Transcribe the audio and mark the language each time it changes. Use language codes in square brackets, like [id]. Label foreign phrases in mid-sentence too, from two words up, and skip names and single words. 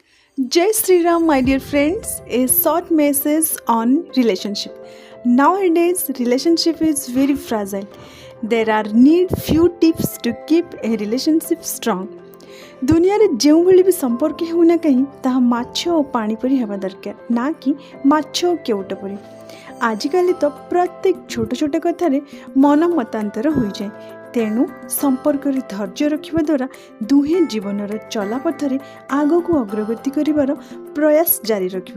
[hi] जय श्री राम, [en] my dear friends, a short message on relationship. Nowadays, relationship is very fragile. There are need few tips to keep a relationship strong. [or] ଦୁନିଆରେ ଯେଉଁଭଳି ବି ସମ୍ପର୍କ ହେଉନା କାହିଁ ତାହା ମାଛ ଓ ପାଣି ପରି ହେବା ଦରକାର, ନା କି ମାଛ ଓ କେଉଟ ପରି। ଆଜିକାଲି ତ ପ୍ରତ୍ୟେକ ଛୋଟ ଛୋଟ କଥାରେ ମନ ମତାନ୍ତର ହୋଇଯାଏ। ତେଣୁ ସମ୍ପର୍କରେ ଧୈର୍ଯ୍ୟ ରଖିବା ଦ୍ୱାରା ଦୁହେଁ ଜୀବନର ଚଲାପଥରେ ଆଗକୁ ଅଗ୍ରଗତି କରିବାର ପ୍ରୟାସ ଜାରି ରଖିବ।